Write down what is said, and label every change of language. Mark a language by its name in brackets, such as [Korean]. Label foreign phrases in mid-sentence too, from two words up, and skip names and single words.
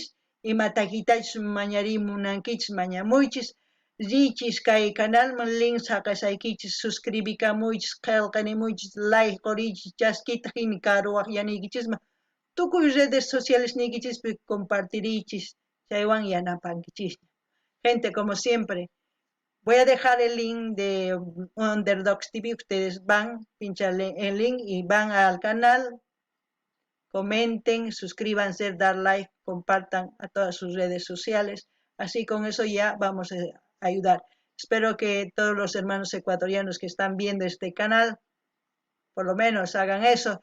[Quechua] ima takiytachus mañarimunankichis mañamuychis riychis kay canalman link saqasaykichis suscribikamuychis qillqanimuychis like qorichis chaskita hina karuwaq yanikichisman tukuy redes sociales nikichispi compartirichis chaywan yanapankichisña [Spanish] gente como siempre voy a dejar el link de Underdogs TV ustedes van pinchan el link y van al canal comenten, suscríbanse, dar like, compartan a todas sus redes sociales. Así con eso ya vamos a ayudar. Espero que todos los hermanos ecuatorianos que están viendo este canal, por lo menos hagan eso.